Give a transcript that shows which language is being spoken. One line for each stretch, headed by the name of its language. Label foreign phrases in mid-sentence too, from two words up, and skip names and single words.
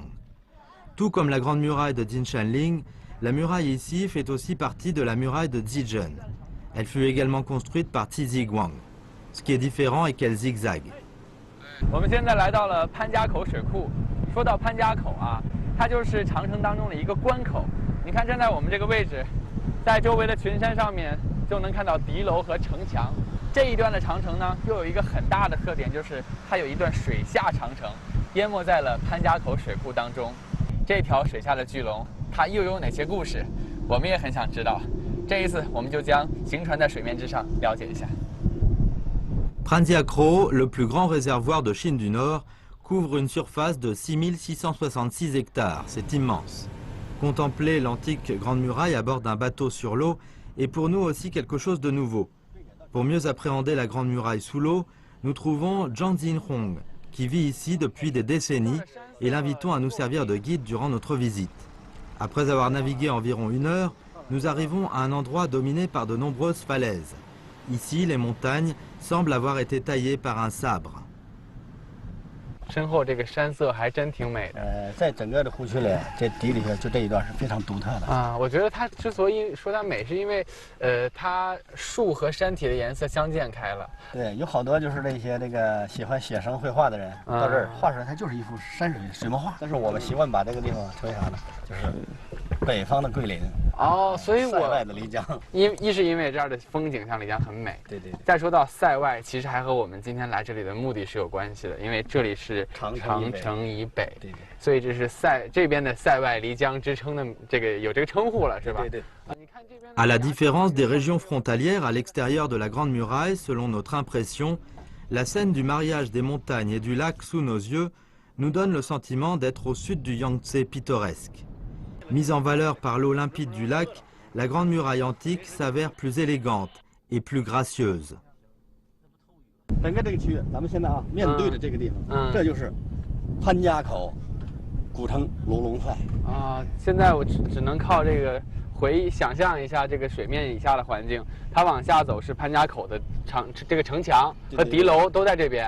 French: Tout comme la grande muraille de Dinshanling, la muraille ici fait aussi partie de la muraille de Zijun. Elle fut également construite par Tiziguang. Ce qui est différent est qu'elle zigzague.
Chinese: 我们现在来到了潘家口水库。说到潘家口啊，它就是长城当中的一个关口。你看，站在我们这个位置，在周围的群山上面就能看到敌楼和城墙。这一段的长城呢，又有一个很大的特点，就是它有一段水下长城，淹没在了潘家口水库当中。这条水下的巨龙，它又有哪些故事？我们也很想知道。这一次，我们就将行船在水面之上了解一下。
French: Panjiakro, le plus grand réservoir de Chine du Nord, couvre une surface de 6666 hectares. C'est immense. Contempler l'antique Grande Muraille à bord d'un bateau sur l'eau est pour nous aussi quelque chose de nouveau. Pour mieux appréhender la Grande Muraille sous l'eau, nous trouvons Zhang Jinhong, qui vit ici depuis des décennies, et l'invitons à nous servir de guide durant notre visite. Après avoir navigué environ 1 heure, nous arrivons à un endroit dominé par de nombreuses falaises. Ici, les montagnes semblent avoir été taillées par un sabre.
Chinese: 身后这个山色还真挺美的。在整个的湖区里，这底里头就这一段是非常独特的啊。我觉得它之所以说它美，是因为它树和山体的颜色相间开了。对，有好多就是那些喜欢写生绘画的人到这儿画出来，它就是一幅山水墨画。但是我们习惯把这个地方称为啥呢？就是北方的桂林。哦，所以塞外的漓江。一是因为这儿的风景像漓江很美。对。再说到塞外，其实还和我们今天来这里的目的是有关系的，因为这里是长城以北，所以这是这边的塞外漓江之称的有这个称呼了，是吧？对。
French: À la différence des régions frontalières à l'extérieur de la Grande Muraille, selon notre impression, la scène du mariage des montagnes et du lac sous nos yeux nous donne le sentiment d'être au sud du Yangtze pittoresque. Mise en valeur par l'eau limpide du lac, la Grande Muraille antique s'avère plus élégante et plus gracieuse.
Chinese: 整个这个区域，咱们现在面对着这个地方，这就是潘家口古城卢龙塞啊。现在我只能靠这个想象一下这个水面以下的环境，它往下走是潘家口的这个城墙和敌楼都在这边。